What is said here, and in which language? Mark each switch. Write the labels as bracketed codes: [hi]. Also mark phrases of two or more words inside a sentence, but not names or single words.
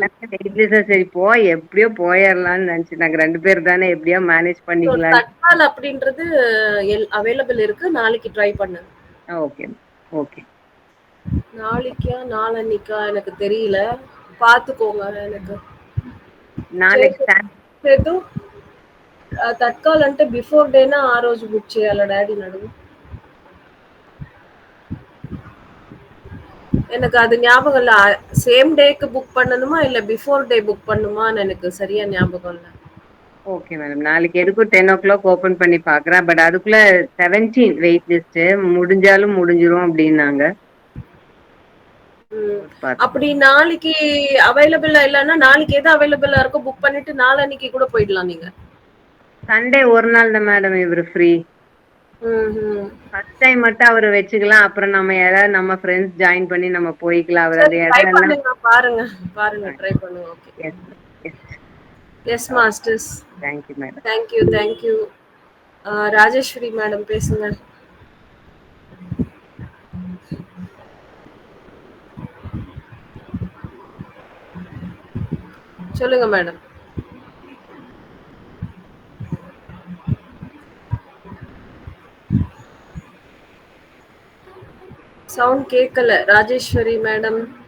[ta] எல்லாமே வெயிட்லெஸ்ஸா சரி எப்படியோ போயிரலாம்னு நெனச்சு நாங்க 2 பேர் தானே எப்படியோ மேனேஜ் ஸோ பண்ணிக்கலான்னு. தட்கால் அப்படின்றது அவைலபிள் இருக்கு. நாளைக்கு ட்ரை பண்ணுங்க. [en] Okay, okay. [ta] நாளைக்கா நாளன்னைக்கா எனக்கு தெரியல. பார்த்துக்கோங்க எனக்கு. [en] na next time [te] చేతు తత్కాల్ అంటే [en] before day-na [te] ఆ రోజు బుక్ చేయాలా డాడీని అడుగు. [ta] எனக்கு அது ஞாபகம் இல்ல. [en] same day-kku [ta] புக் பண்ணணுமா இல்ல [en] before day [ta] புக் பண்ணுமான்னு எனக்கு சரியா ஞாபகம் இல்ல. [en] Okay madam. [ta] நாளைக்கு எதுக்கும் 10:00 ஓப்பன் பண்ணி பார்க்குறேன். பட் அதுக்குள்ள 17 [en] wait list-u. [ta] முடிஞ்சாலும் முடிஞ்சிரும் அப்டின்னாங்க. ம். பார்த்துக்கலாம். அப்படி நாளைக்கு அவைலபிளா இல்லன்னா நாளைக்கு எது அவைலபிளா இருக்கோ புக் பண்ணிட்டு நாளன்னைக்கு கூட போயிடலாம் நீங்க. சண்டே ஒரு நாள் தான் மேடம் இவரு ஃப்ரீ. ம்ஹ்ம். [en] first time [ta] மட்டும் அவர வச்சுக்கலாம். அப்புறம் நம்ம யாராவது நம்ம ஃப்ரெண்ட்ஸ் ஜாயின் பண்ணி நம்ம போய்க்கலாம். அவரு சரி அந்த ட்ரை இடம் எல்லாம் பண்ணுங்க. பாருங்க. பாருங்க. ட்ரை பண்ணுங்க. ஓகே. [en] Yes, yes. Yes Okay. Masters. Thank you madam. Thank you. Thank you. [ta] ராஜேஸ்வரி மேடம் பேசுங்க. சொல்லுங்க மேடம். சவுண்ட் கேட்கல ராஜேஸ்வரி மேடம்.